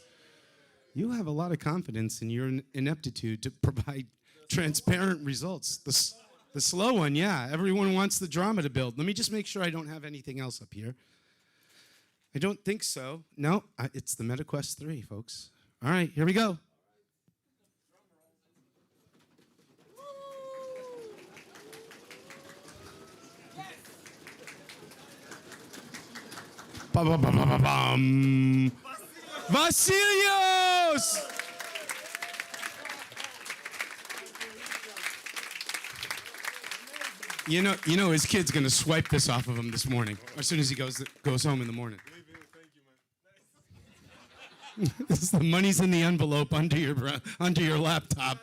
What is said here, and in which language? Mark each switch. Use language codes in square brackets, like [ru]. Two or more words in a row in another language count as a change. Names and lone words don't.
[en] You have a lot of confidence in your ineptitude to provide transparent results. The slow one, yeah. Everyone wants the drama to build. Let me just make sure I don't have anything else up here. I don't think so. No, it's the MetaQuest 3, folks. All right, here we go. Ba-ba-ba-ba-ba-bum. Vasilios! You know his kid's gonna swipe this off of him this morning, as soon as he goes home in the morning. The money's in the envelope under your laptop.